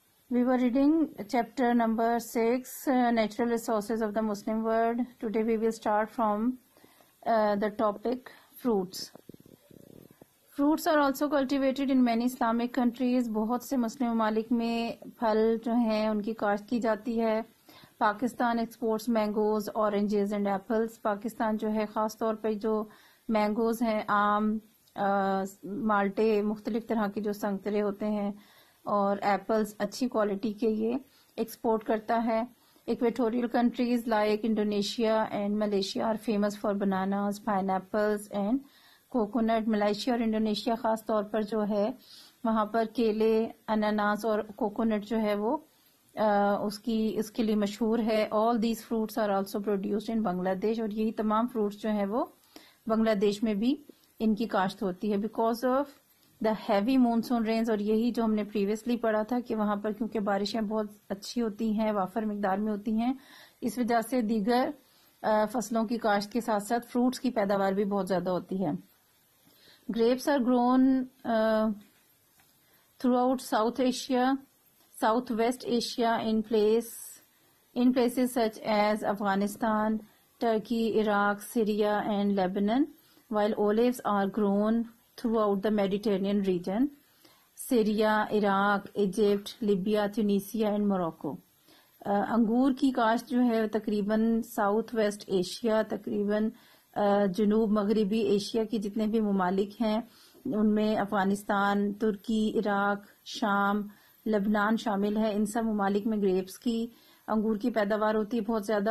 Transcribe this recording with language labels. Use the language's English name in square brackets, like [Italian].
[English] We were reading chapter number 6, Natural Resources of the Muslim World. Today we will start from the topic fruits. Fruits are also cultivated in many Islamic countries. [Urdu] بہت سے مسلم ممالک میں پھل جو ہیں ان کی کاشت کی جاتی ہے. [English] Pakistan exports mangoes, oranges and apples. [Urdu] Pakistan جو ہے خاص طور پہ جو مینگوز ہیں, آم, مالٹے, مختلف طرح کے جو سنگترے ہوتے ہیں, اور ایپلس اچھی کوالٹی کے یہ ایکسپورٹ کرتا ہے. [English] Equatorial countries like Indonesia and Malaysia are famous for bananas, pineapples and coconut. [Urdu] Malaysia اور انڈونیشیا خاص طور پر جو ہے وہاں پر کیلے, اناناس اور کوکونٹ جو ہے وہ اس کے لیے مشہور ہے. [English] all these fruits are also produced in Bangla [Urdu] دیش, اور یہی تمام فروٹس جو ہیں وہ بنگلہ دیش میں بھی ان کی کاشت ہوتی ہے. [English] because of the heavy monsoon rains, [Urdu] اور یہی جو ہم نے پریویسلی پڑھا تھا کہ وہاں پر کیونکہ بارشیں بہت اچھی ہوتی ہیں, وافر مقدار میں ہوتی ہیں, اس وجہ سے دیگر فصلوں کی کاشت کے ساتھ ساتھ فروٹس کی پیداوار بھی بہت زیادہ ہوتی ہے. [English] Grapes are grown throughout Southwest Asia in places such as Afghanistan, Turkey, Iraq, Syria and Lebanon, while olives are grown throughout the Mediterranean region, Syria, Iraq, Egypt, Libya, Tunisia and Morocco. [Urdu] انگور کی کاشت جو ہے تقریباً south waste Asia, تقریباً جنوب مغربی Asia کی جتنے بھی ممالک ہیں ان میں افغانستان, ترکی, عراق, شام, لبنان شامل ہے. ان سب ممالک میں گریپس کی, انگور کی پیداوار ہوتی ہے بہت زیادہ.